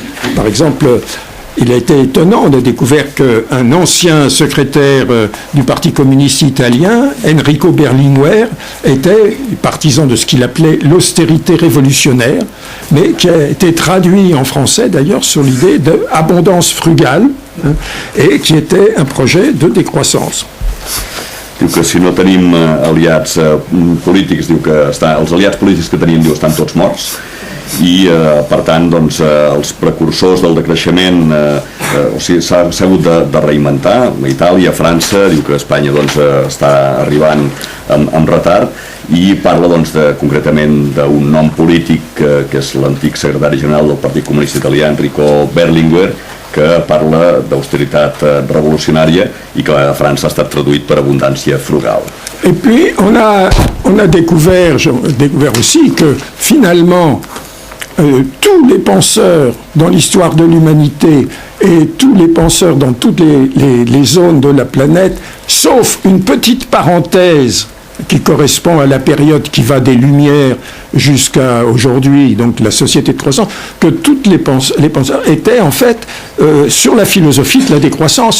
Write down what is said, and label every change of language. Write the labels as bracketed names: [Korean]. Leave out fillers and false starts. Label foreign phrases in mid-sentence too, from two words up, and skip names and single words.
[French] Par exemple, il a été étonnant, on a découvert qu'un ancien secrétaire du Parti communiste italien, Enrico Berlinguer, était partisan de ce qu'il appelait l'austérité révolutionnaire, mais qui a été traduit en français d'ailleurs sur l'idée d'abondance frugale, et qui était un projet de décroissance. [Catalan] Diu que si no tenim aliats polítics, diu que els aliats polítics que tenim, diu, estan tots morts, i per tant doncs, els precursors del decreixement o sigui, s'ha hagut de reinventar. Itàlia, França, diu que Espanya doncs, està arribant amb retard, i parla doncs, concretament d'un nom polític que és l'antic secretari general del Partit Comunista Italià, Enrico Berlinguer, que parla d'austeritat revolucionària i que a França ha estat traduït per abondància frugal. [French] Et puis on a découvert aussi que finalement tous les penseurs dans l'histoire de l'humanité et tous les penseurs dans toutes les zones de la planète, sauf une petite parenthèse qui correspond à la période qui va des Lumières jusqu'à aujourd'hui, donc la société de croissance, que toutes les penseurs étaient en fait sur la philosophie de la décroissance.